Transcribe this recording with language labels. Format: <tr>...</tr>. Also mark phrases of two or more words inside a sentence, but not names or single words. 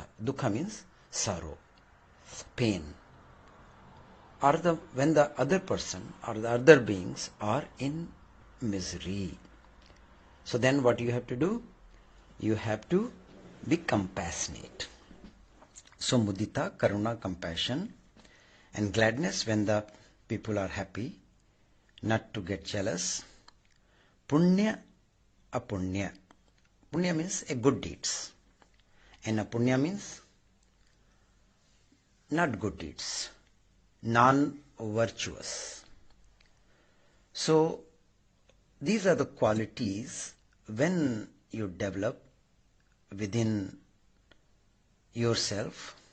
<en>Dukkha means sorrow, pain, or when the other person or the other beings are in misery. So then what you have to do? You have to be compassionate. So</en> <pi>mudita, karuna,</pi> <en>compassion, and gladness when the people are happy, not to get jealous.</en> <pi>Punya, apunya.</pi> <en>Punya means a good deeds, and apunya means not good deeds, non-virtuous. So these are the qualities when you develop within yourself.</en>